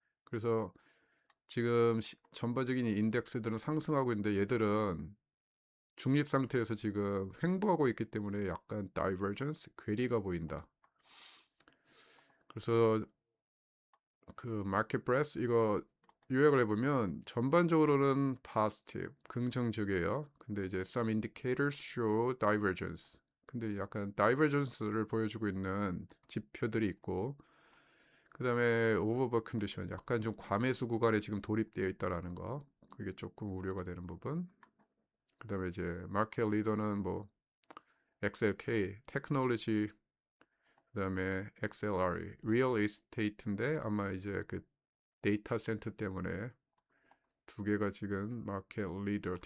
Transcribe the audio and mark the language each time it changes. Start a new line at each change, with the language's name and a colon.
Korean: 그래서 지금 전반적인 인덱스들은 상승하고 있는데 얘들은 중립 상태에서 지금 횡보하고 있기 때문에 약간 다이버전스, 괴리가 보인다. 그래서 그 마켓 브레스 이거 요약을 해보면 전반적으로는
English: positive,
Korean: 긍정적이에요.
English: 근데 이제 some indicators show divergence.
Korean: 근데 약간 divergence를 보여주고 있는 지표들이 있고 그 다음에
English: overbought condition,
Korean: 약간 좀 과매수 구간에 지금 돌입되어 있다라는 거. 그게 조금 우려가 되는 부분. 그 다음에 이제 마켓 리더는 뭐 XLK, 테크놀로지, 그 다음에 XLRE, 리얼 에스테이트인데 아마 이제 그 데이터 센터 때문에 두 개가 지금 마켓 리더.